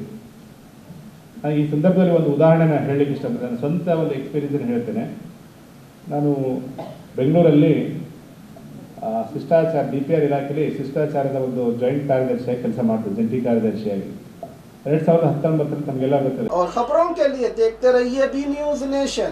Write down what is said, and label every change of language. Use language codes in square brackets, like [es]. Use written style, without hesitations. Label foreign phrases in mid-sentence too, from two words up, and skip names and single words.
[kn] ನಾನು ಈ ಸಂದರ್ಭದಲ್ಲಿ ಒಂದು ಉದಾಹರಣೆನ ಹೇಳಲಿಕ್ಕೆ ಇಷ್ಟಪಡ್ತೇನೆ. ನನ್ನ ಸ್ವಂತ ಒಂದು ಎಕ್ಸ್ಪೀರಿಯನ್ಸನ್ನು ಹೇಳ್ತೇನೆ. ನಾನು ಬೆಂಗಳೂರಲ್ಲಿ ಶಿಷ್ಟಾಚಾರ DPR ಇಲಾಖೆಯಲ್ಲಿ ಶಿಷ್ಟಾಚಾರದ ಒಂದು ಜಾಯಿಂಟ್ ಕಾರ್ಯದರ್ಶಿಯಾಗಿ ಕೆಲಸ ಮಾಡ್ತಿದ್ದೆ, ಜಂಟಿ ಕಾರ್ಯದರ್ಶಿಯಾಗಿ 2019 ನಮಗೆಲ್ಲ ಗೊತ್ತಿದೆ. [hi] और खबरों के लिए देखते रहिए बी न्यूज नेशन।